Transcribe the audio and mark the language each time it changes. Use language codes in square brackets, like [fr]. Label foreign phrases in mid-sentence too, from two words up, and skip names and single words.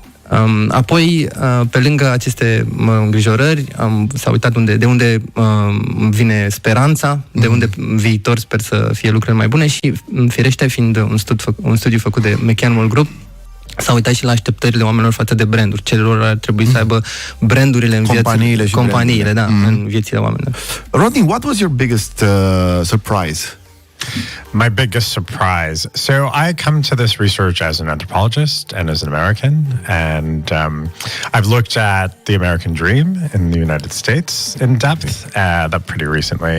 [ro] Apoi, pe lângă aceste îngrijorări, s-a uitat de unde vine speranța, de unde în viitor sper să fie lucrurile mai bune și, firește, fiind un studiu făcut de McCann Worldgroup, s-a uitat și la așteptările oamenilor față de branduri. Celor ar trebui să aibă brandurile în companiile, da, în viețile oamenilor. [en] Rodney, what was your biggest surprise? My biggest surprise. So I come to this research as an anthropologist and as an American, and I've looked at the American dream in the United States in depth, that pretty recently.